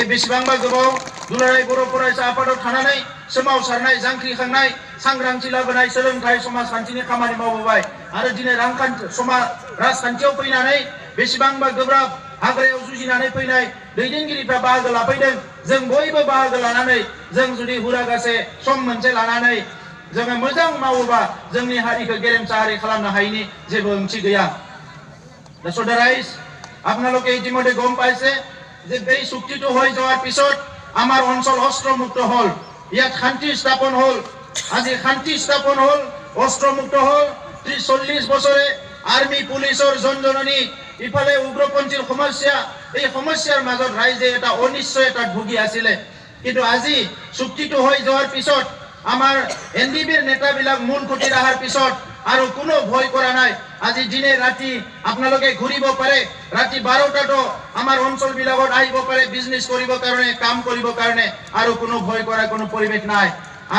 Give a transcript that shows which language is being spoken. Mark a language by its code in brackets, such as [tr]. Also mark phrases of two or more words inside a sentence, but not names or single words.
[brx] बेसेबांबा गोबाव दुलाराय बर' फरायसा आफादाव थानानै सोमावसारनाय जांख्रिखांनाय सांग्रांथि लाबोनाय सोलोंथाइ समाजखान्थिनि खामानि मावबोबाय आरो दिनै राजखान्थियाव फैनानै बेसेबांबा गोब्राब हाग्रायाव जुजिनानै फैनाय दैदेनगिरिफ्रा बाहागो लाफैदों जों बयबो बाहागो लानानै जों जुदि हुरागासे सम मोनसे लानानै जोङो मोजां मावोबा जोंनि हारिखौ गेरेमसा हारि खालामनो हायिनि जेबो ओंथि गैया [en] So the rise [as] আপোনালোকে ইতিমধ্যে গম পাইছে যে এই চুক্তিটো হৈ যোৱাৰ পিছত আমাৰ অঞ্চল অস্ত্ৰমুক্ত হল ইয়াত শান্তি স্থাপন হল আজি শান্তি স্থাপন হল অস্ত্ৰমুক্ত হল 30-40 বছৰে আৰ্মি পুলিচৰ জনজননী ইফালে উগ্ৰপন্থীৰ সমস্যা এই সমস্যাৰ মাজত ৰাইজে এটা অনিশ্চয়তাত ভুগি আছিল কিন্তু আজি চুক্তিটো হৈ যোৱাৰ পিছত আমাৰ এনডিবিৰ নেতাবিলাক মূল খুঁটিত অহাৰ পিছত আৰু কোনো ভয় কৰা নাই আজি দিনে ৰাতি আপোনালোকে ঘূৰিব পাৰে ৰাতি 12টাতো আমাৰ অঞ্চল বিলাকত আহিব পাৰে বিজনেছ কৰিব কাৰণে কাম কৰিব কাৰণে আৰু কোনো ভয় কৰা কোনো পৰিৱেশ নাই আৰু